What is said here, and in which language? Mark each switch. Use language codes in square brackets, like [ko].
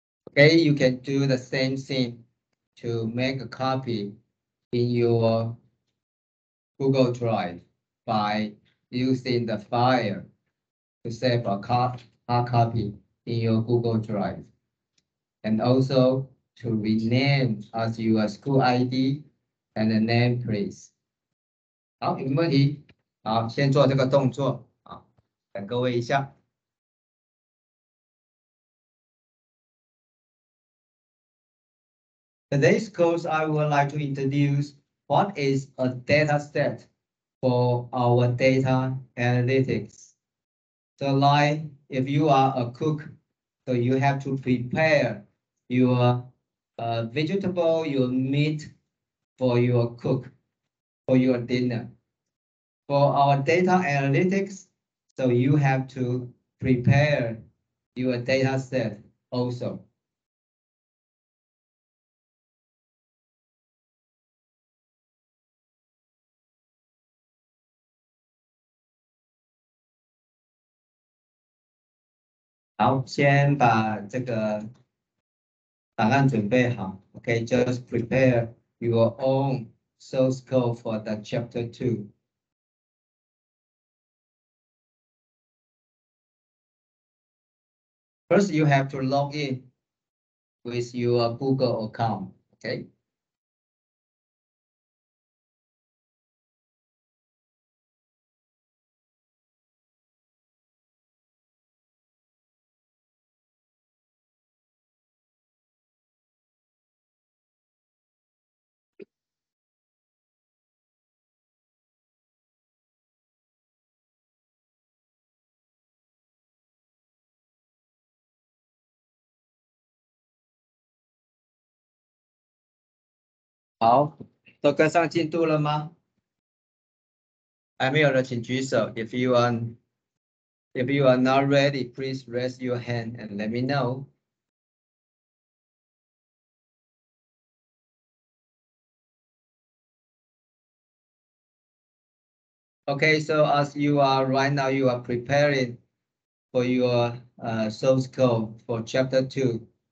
[en] Okay, you can do the same thing to make a copy in your Google Drive by using the file to save a hard copy in your Google Drive. And also to rename as your school ID and the name, please. [zh] 好，有没有问题？好，先做这个动作啊，等各位一下。 [en] Today's course, I would like to introduce what is a data set for our data analytics. So like if you are a cook, so you have to prepare your vegetable, your meat for your cook, for your dinner. For our data analytics, so you have to prepare your data set also. [zh] 好，先把这个档案准备好。 [en] Okay, just prepare your own source code for the chapter 2. First, you have to log in with your Google account. Okay. [zh] 好，都跟上进度了吗？还没有的请举手。 [en] If you If you are not ready, please raise your hand and let me know. Okay, so as you are right now, you are preparing for your source code for chapter 2.